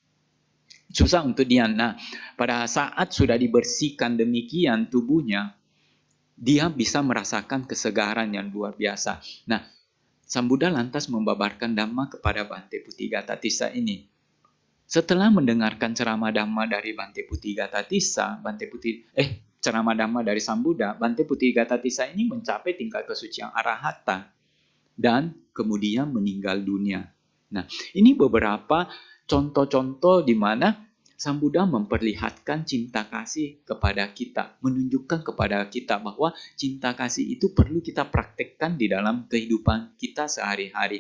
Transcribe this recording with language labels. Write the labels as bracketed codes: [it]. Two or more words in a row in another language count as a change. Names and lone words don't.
[id] Nah, pada saat sudah dibersihkan demikian tubuhnya, dia bisa merasakan kesegaran yang luar biasa. Nah, Sang Buddha lantas membabarkan Dhamma kepada Bante Putigata Tissa ini. Setelah mendengarkan ceramah Dhamma dari Bante Putigata Tissa, ceramah Dhamma dari Sang Buddha, Bante Putigata Tissa ini mencapai tingkat kesucian arahata dan kemudian meninggal dunia. Nah, ini beberapa contoh-contoh di mana Sang Buddha memperlihatkan cinta kasih kepada kita, menunjukkan kepada kita bahwa cinta kasih itu perlu kita praktekkan di dalam kehidupan kita sehari-hari.